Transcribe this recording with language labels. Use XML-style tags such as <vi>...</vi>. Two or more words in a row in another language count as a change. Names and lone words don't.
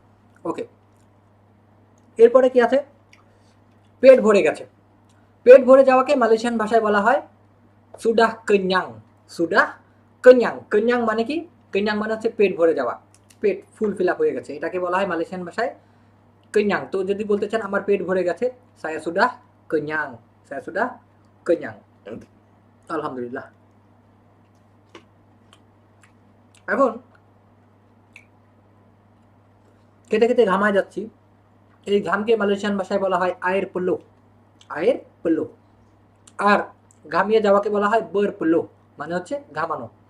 <bn>ওকে, এরপরে কি আছে? পেট ভরে গেছে। পেট ভরে যাওয়াকে মালয়েশিয়ান ভাষায় বলা হয়</bn> <ms>sudah kenyang, sudah kenyang.</ms> <bn>কেnyang মানে কি? কেnyang মানে হচ্ছে পেট ভরে যাওয়া, পেট</bn> <en>full fill up</en> <bn>হয়ে গেছে, এটাকে বলা হয় মালয়েশিয়ান ভাষায় কেnyang। তো যদি বলতে চান আমার পেট ভরে গেছে,</bn> <ms>saya sudah kenyang, saya sudah kenyang।</ms> <bn>আলহামদুলিল্লাহ। এখন খেতে খেতে ঘামায় যাচ্ছি, এই ঘামকে মালয়েশিয়ান ভাষায় বলা হয়</bn> <ms>air peluh, air peluh.</ms> <bn>আর ঘামিয়ে যাওয়াকে বলা হয় বর পল্লো, মানে হচ্ছে ঘামানো।</bn>